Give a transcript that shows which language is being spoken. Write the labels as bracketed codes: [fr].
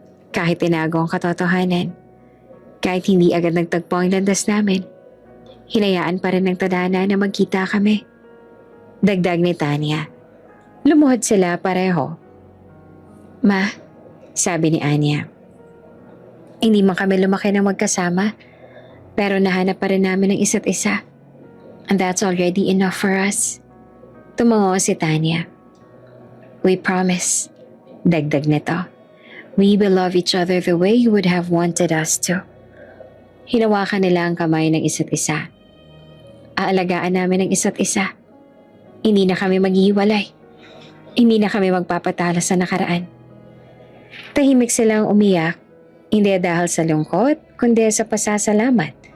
[tl] Kahit tinago ang katotohanan, kahit hindi agad nagtagpo ang landas namin, hinayaan pa rin ng tadhana na magkita kami. Dagdag ni Tanya. Lumuhod sila pareho. Ma, sabi ni Anya. Hindi man kami lumaki ng magkasama, pero nahanap pa rin namin ang isa't isa. [en] And that's already enough for us. [tl] Tumango si Tanya. [en] We promise, [tl] dagdag nito. [en] We will love each other the way you would have wanted us to. [tl] Hinawakan nila ang kamay ng isa't isa. Aalagaan namin ang isa't isa. Hindi na kami maghihiwalay. Hindi na kami magpapatalo sa nakaraan. Tahimik silang umiyak, hindi dahil sa lungkot, kundi sa pasasalamat.